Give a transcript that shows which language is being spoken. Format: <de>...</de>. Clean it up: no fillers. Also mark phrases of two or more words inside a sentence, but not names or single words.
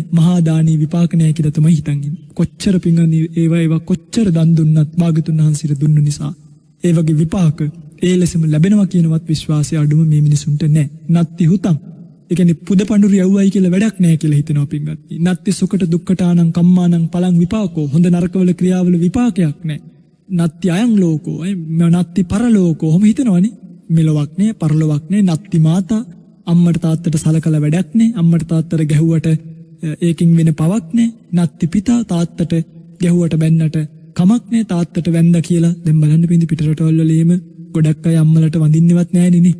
<si>මහා දානී විපාක නැහැ කියලා තමයි හිතන් ඉන්නේ. කොච්චර පිංගුතුනි ඒවා කොච්චර දන් දුන්නත් භාගතුන් වහන්සේට දුන්න නිසා ඒ වගේ විපාක ඒ ලෙසම ලැබෙනවා කියනවත් විශ්වාසය අඩුම මේ මිනිසුන්ට නැහැ.</si> <pi>නත්ති හුතං.</pi> <si>ඒ කියන්නේ පුද පඬුරු යවුවයි කියලා වැඩක් නැහැ කියලා හිතනවා පින්වත්නි.</si> <pi>නත්ති සුකට දුක්කටානං කම්මානං පලං විපාකෝ.</pi> <si>හොඳ නරකවල ක්‍රියාවල විපාකයක් නැහැ.</si> <pi>නත්ති අයං ලෝකෝ. නත්ති පරලෝකෝ.</pi> <si>ඔහොම හිතනවනේ. මෙලොවක් නැහැ, පරලොවක් නැහැ.</si> <pi>නත්ති මාතා.</pi> <si>අම්මට තාත්තට සලකලා වැඩක් නැහැ. අම්මට තාත්තට ගැහුවට ඒකින් වෙන පවක් නැහැ.</si> <pi>නත්ති පිතා.</pi> <si>තාත්තට ගැහුවට බැන්නට කමක් නැහැ. තාත්තට වැන්දා කියලා දැන් බලන්න පින්දි පිටරටවල වලේම ගොඩක් අය අම්මලට වඳින්නවත් නැහැ නේ.</si>